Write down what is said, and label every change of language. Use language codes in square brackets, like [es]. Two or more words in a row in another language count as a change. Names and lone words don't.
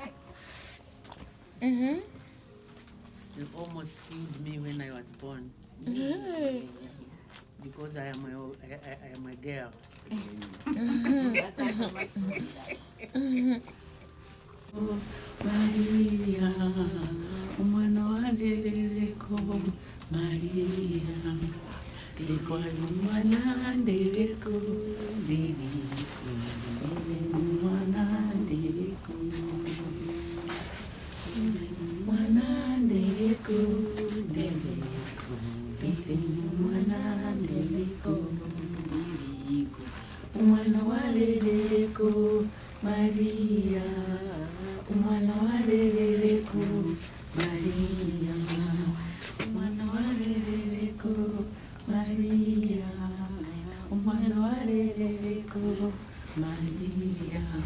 [en] Mm-hmm. They almost killed me when I was born. Because I am a girl. [rw] Maria, umwana wandereko, Maria, tekwa umwana ndereko, ndereko, umwana ndereko, umwana ndereko, ndereko, umwana ndereko, ndereko, umwana warereko, Maria, umwana warereko, Maria, umwana warereko, Maria, umwana warereko, Maria.